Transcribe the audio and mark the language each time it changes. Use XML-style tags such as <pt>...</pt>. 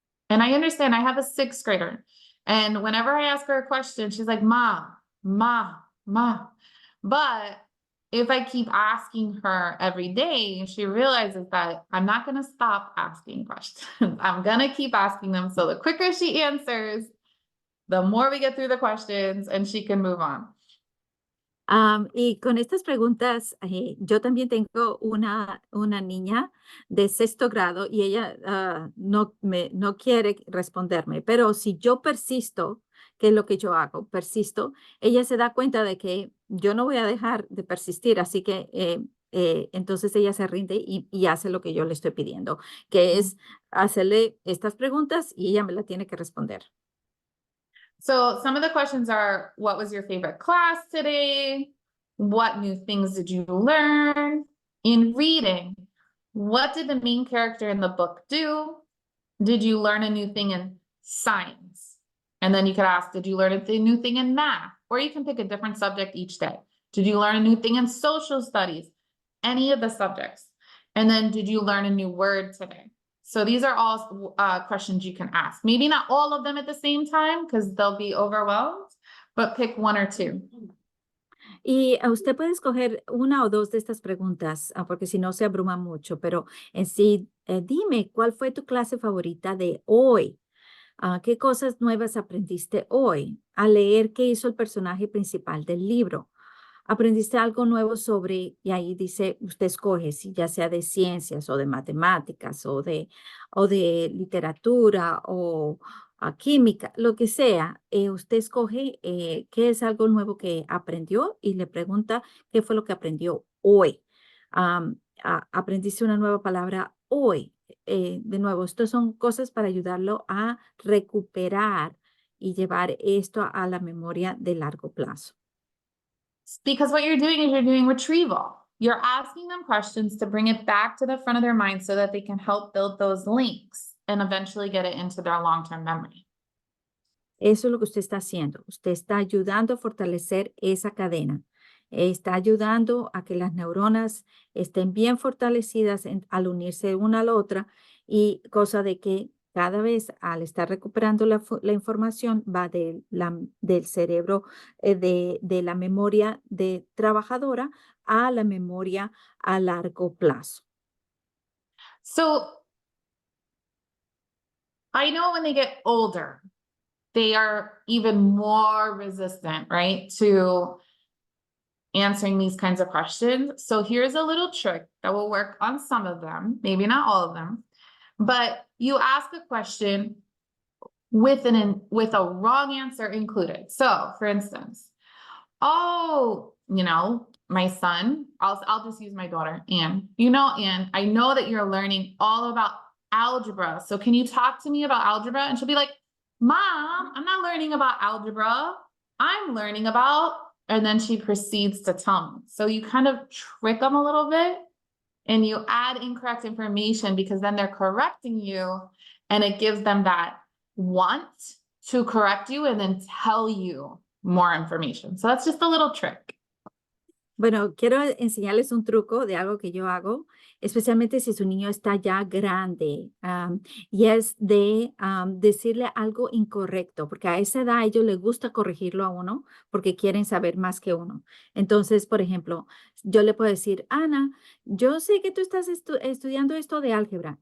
<en>And I understand I have a 6th grader, and whenever I ask her a question, she's like, Ma, Ma, Ma. But if I keep asking her every day, she realizes that I'm not going to stop asking questions. I'm going to keep asking them. So the quicker she answers, the more we get through the questions and she can move on.</en> <es>Y con estas preguntas, yo también tengo una niña de 6º grado y ella no quiere responderme, pero si yo persisto, que es lo que yo hago, persisto, ella se da cuenta de que yo no voy a dejar de persistir, así que entonces ella se rinde y hace lo que yo le estoy pidiendo, que es hacerle estas preguntas y ella me la tiene que responder.</es> <en>So some of the questions are, what was your favorite class today? What new things did you learn? In reading, what did the main character in the book do? Did you learn a new thing in science? And then you could ask, did you learn a new thing in math? Or you can pick a different subject each day. Did you learn a new thing in social studies? Any of the subjects. And then did you learn a new word today? So these are all questions you can ask. Maybe not all of them at the same time because they'll be overwhelmed, but pick one or two.</en> <es>Y usted puede escoger una o dos de estas preguntas, porque si no se abruma mucho, pero en sí, dime, ¿cuál fue tu clase favorita de hoy? ¿Qué cosas nuevas aprendiste hoy? Al leer qué hizo el personaje principal del libro. ¿Aprendiste algo nuevo sobre, y ahí dice, usted escoge, si ya sea de ciencias o de matemáticas o de literatura o química, lo que sea, usted escoge qué es algo nuevo que aprendió y le pregunta qué fue lo que aprendió hoy. ¿Aprendiste una nueva palabra hoy? De nuevo, estas son cosas para ayudarlo a recuperar y llevar esto a la memoria de largo plazo.</es> <en>Because what you're doing is you're doing retrieval. You're asking them questions to bring it back to the front of their mind so that they can help build those links and eventually get it into their long-term memory.</en> <es>Eso es lo que usted está haciendo. Usted está ayudando a fortalecer esa cadena. Está ayudando a que las neuronas estén bien fortalecidas al unirse una a la otra y cosa de que cada vez al estar recuperando la información va del cerebro, de la memoria de trabajadora a la memoria a largo plazo.</es> <en>So I know when they get older, they are even more resistant, right, to answering these kinds of questions. So here's a little trick that will work on some of them, maybe not all of them, but you ask a question with a wrong answer included. So for instance, oh, my son, I'll just use my daughter, Anne. Anne, I know that you're learning all about algebra. So can you talk to me about algebra? And she'll be like, Mom, I'm not learning about algebra. I'm learning about, and then she proceeds to tell me. So you kind of trick them a little bit and you add incorrect information because then they're correcting you and it gives them that want to correct you and then tell you more information. So that's just a little trick.</en> <es>Bueno, quiero enseñarles un truco de algo que yo hago, especialmente si su niño está ya grande, y es de decirle algo incorrecto, porque a esa edad a ellos les gusta corregirlo a uno porque quieren saber más que uno. Entonces, por ejemplo, yo le puedo decir, Ana, yo sé que tú estás estudiando esto de álgebra.</es>